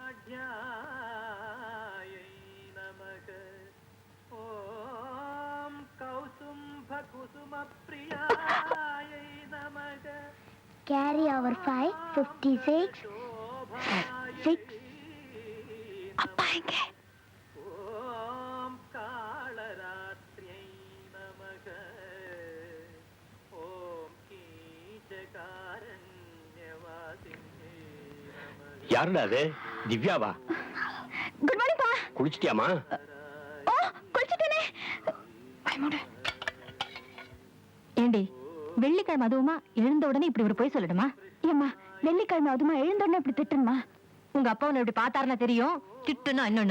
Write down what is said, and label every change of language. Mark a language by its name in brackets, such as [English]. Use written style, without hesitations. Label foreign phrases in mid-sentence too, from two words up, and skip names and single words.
[Sanskrit] विद्यायै नमः ॐ कौसुम्भकुसुमप्रियायै नमः [English] Carry over 5, 56, 6. [Tamil] அப்பா எங்க? [Sanskrit] ॐ कालरात्र्यै नमः ॐ कीचकारण्यवासिन्यै नमः [Tamil] யாருடா அது? திவ்யாவா? [English] good morning பா. [Tamil] குளிச்சிட்டியாமா? ஓ, குளிச்சிட்டேனே. ஐமோட. ஏண்டி, வெள்ளிக்கிழமை அதுவுமா எழுந்த உடனே இப்படி ஒரு போய் சொல்லணுமா? ஏம்மா, வெள்ளிக்கிழமை அதுவுமா எழுந்த உடனே இப்படி திட்டணுமா? உங்க அப்பா உன்னை இப்படி பார்த்தாருன்னா தெரியும், திட்டுனா இன்னொன்னு.